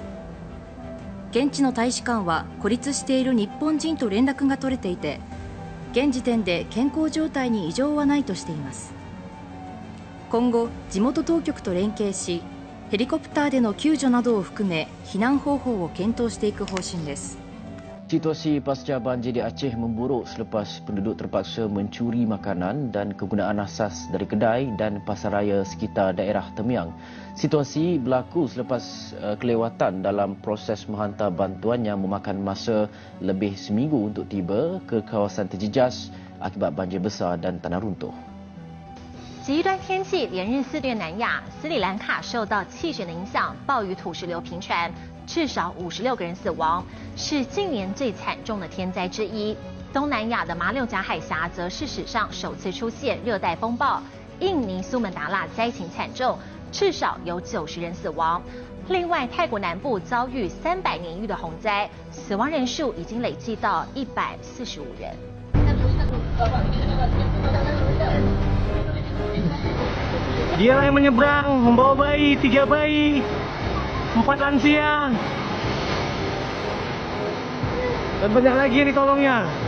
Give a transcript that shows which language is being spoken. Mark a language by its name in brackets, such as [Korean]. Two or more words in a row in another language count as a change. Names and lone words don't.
[Japanese] 現地の大使館は孤立している日本人と連絡が取れていて、現時点で健康状態に異常はないとしています。今後、地元当局と連携し、ヘリコプターでの救助などを含め避難方法を検討していく方針です。 [Malay] Situasi pasca banjir di Aceh memburuk selepas penduduk terpaksa mencuri makanan dan kegunaan asas dari kedai dan pasaraya sekitar daerah Temiang. Situasi berlaku selepas kelewatan dalam proses menghantar bantuan yang memakan masa lebih seminggu untuk tiba ke kawasan terjejas akibat banjir besar dan tanah runtuh. [Chinese] 极端天气连日肆虐南亚，斯里兰卡受到气旋的影响，暴雨土石流频传，至少56个人死亡，是近年最惨重的天灾之一。东南亚的马六甲海峡则是史上首次出现热带风暴，印尼苏门答腊灾情惨重，至少有90人死亡。另外，泰国南部遭遇300年一遇的洪灾，死亡人数已经累计到145人。 [Indonesian] Dia yang menyeberang, membawa bayi, 3 bayi, 4 lansia. Dan banyak lagi yang ditolongnya.